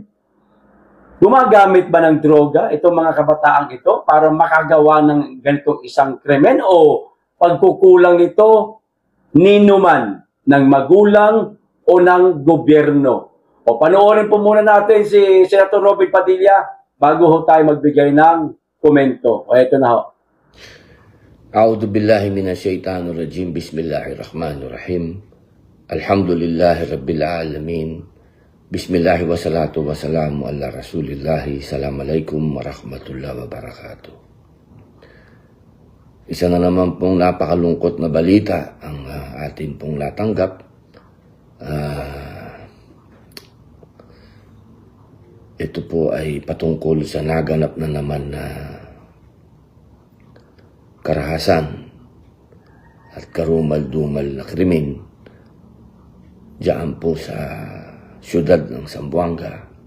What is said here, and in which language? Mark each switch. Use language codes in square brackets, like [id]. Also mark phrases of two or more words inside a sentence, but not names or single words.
[tl] Gumagamit ba ng droga itong mga kabataang ito para makagawa ng ganitong isang krimen o pagkukulang nito ninuman ng magulang o ng gobyerno? O panoorin po muna natin si Senator Robin Padilla bago ho tayo magbigay ng komento. O ito na ho. [ar] أعوذ بالله من الشيطان الرجيم. بسم الله الرحمن الرحيم. الحمد لله رب العالمين. بسم الله والصلاة والسلام على رسول الله. السلام عليكم ورحمة الله وبركاته. [tl] Isa na naman pong napakalungkot na balita ang atin pong natanggap. Ito po ay patungkol sa naganap na naman na karahasan at karumal-dumal na krimen diyan po sa siyudad ng Zamboanga.